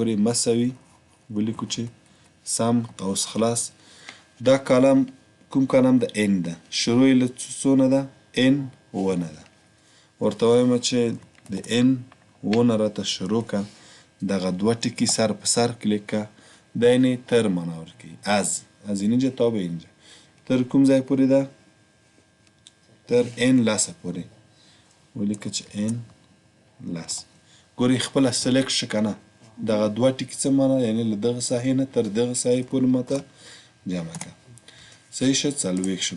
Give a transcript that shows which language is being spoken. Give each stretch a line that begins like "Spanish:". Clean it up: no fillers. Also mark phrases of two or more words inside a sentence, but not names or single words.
Pashto: ګورئ مساوي ولیکو چې سم قوس خلاص. دا کالم کوم کالم ده؟ ان ده. شروع یې له څونه ده؟ ان 1 ده. ورته وایم چې د ان 1 راته شروع که. دغه دوه ټکي سر په سر کلیک که. دا یعنې تر معنا ورکوي.
Persian: از اینجا تا به اینجا.
Pashto: تر کوم ځای پورې ده؟ تر ان 10 پورې. ولیکه چې ان 10. ګورئ خپله سلیکټ شه که نه. دغه دوه ټکي څه معنا؟ یعنې له دغه ساحې نه تر دغه ساحې پورې ماته جمع که. صحیح شه؟ 40 شه.